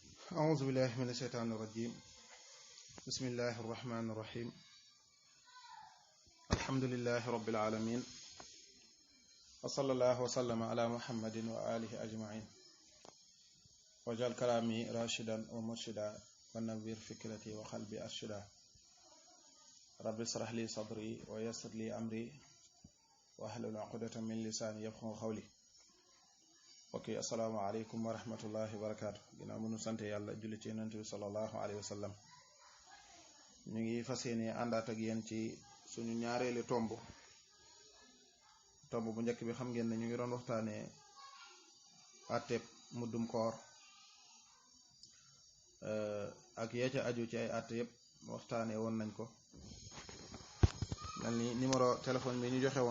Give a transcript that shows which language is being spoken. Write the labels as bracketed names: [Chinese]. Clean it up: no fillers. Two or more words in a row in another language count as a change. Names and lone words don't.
[Arabic] أعوذ بالله من الشيطان الرجيم بسم الله الرحمن الرحيم الحمد لله رب العالمين وصلى الله وسلم على محمد وآله أجمعين وجعل كلامي راشدا ومرشدا ونوّر فكرتي وقلبي أرشدا رب اشرح لي صدري ويسر لي أمري واحلل عقدة من لساني يفقهوا قولي [Wolof] ok [Arabic] السلام عليكم ورحمة الله وبركاته [Wolof] ginnaaw mënu sant yàlla julli ci yonent bi [Arabic] صلى الله عليه وسلم [Wolof] ñu ngi fas yéene àndaat ak yéen ci suñu ñaareeli tomb bu njëkk bi xam ngeen ne ñu ngi doon waxtaanee àtteeb muddum koor ak yee ca aju ci ay àtte yëpp waxtaanee woon nañ ko mel ni [French] numéro téléphone [Wolof] bi ñu joxe woon